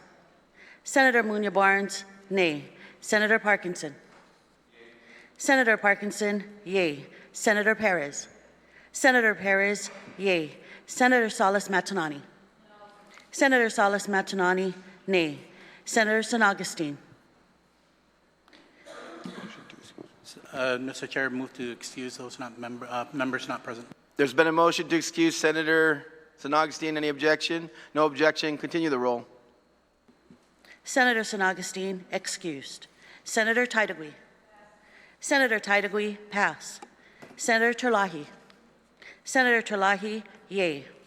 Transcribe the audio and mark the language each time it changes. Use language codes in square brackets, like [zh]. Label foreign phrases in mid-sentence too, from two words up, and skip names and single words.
[en] Senator Muñoz Barnes, nay. Senator Parkinson. Senator Parkinson, yay. Senator Perez. Senator Perez, yay. Senator Salas Matanani. Senator Salas Matanani, nay. Senator San Augustine. Mr. Chair, move to excuse those members not present. There's been a motion to excuse Senator San Augustine. Any objection? No objection. Continue the roll. Senator San Augustine, excused. Senator Taitigui. Senator Taitigui, pass. Senator Chalahi. Senator Chalahi, yay.